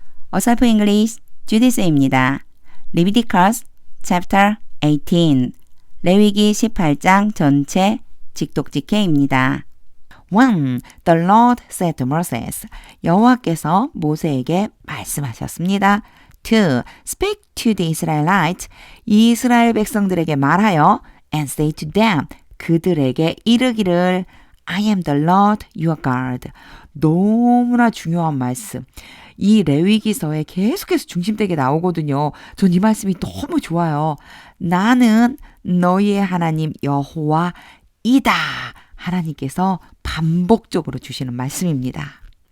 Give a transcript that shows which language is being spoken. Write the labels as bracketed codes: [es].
[ko] 어설프 잉글리시 주디스입니다. 레비티커스 챕터 18 레위기 18장 전체 직독직해입니다. [en] 1. The Lord said to Moses. [ko] 여호와께서 모세에게 말씀하셨습니다. [en] 2. Speak to the Israelites. [ko] 이스라엘 백성들에게 말하여 [en] and say to them. [ko] 그들에게 이르기를 [en] I am the Lord your God. [ko] 너무나 중요한 말씀. 이 레위기서에 계속해서 중심되게 나오거든요. 전 이 말씀이 너무 좋아요. 나는 너희의 하나님 여호와이다. 하나님께서 반복적으로 주시는 말씀입니다.